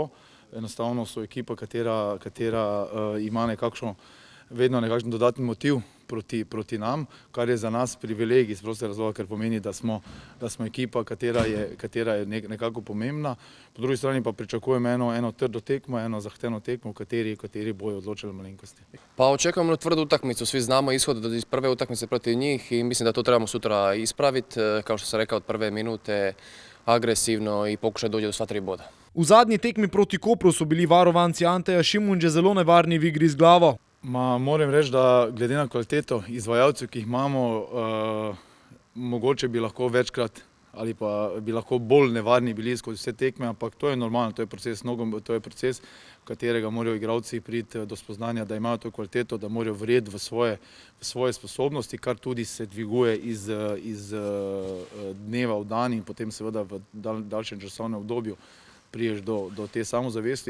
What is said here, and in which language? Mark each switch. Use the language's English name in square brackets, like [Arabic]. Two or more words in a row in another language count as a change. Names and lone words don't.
[Slovenian] Enostavno so ekipa, katera ima vedno nekakšen dodatni motiv proti nam, kar je za nas privilegij iz prostega razloga, ker pomeni, da smo ekipa, katera je nekako pomembna. Po drugi strani pa pričakujem eno trdo tekmo, eno zahtevno tekmo, v kateri bojo odločile malenkosti. [Croatian] Pa očekujemo tvrdu utakmicu, svi znamo ishod iz prve utakmice protiv njih i mislim da to trebamo sutra ispraviti, kao što sam rekao od prve minute, agresivno i pokušati doći do sva 3 boda. [Slovenian] V zadnji tekmi proti Kopru so bili varovanci Anteja Šimunže zelo nevarni v igri z glavo. Moram reči, da glede na kvaliteto izvajalcev, ki jih imamo, mogoče bi lahko večkrat ali pa bi lahko bolj nevarni bili skozi vse tekme, ampak to je normalno, to je proces, v katerega morajo igralci priti do spoznanja, da imajo to kvaliteto, da morajo verjeti v svoje sposobnosti, kar tudi se dviguje iz dneva v dan in potem seveda v daljšem časovnem obdobju priješ do te samozavesti.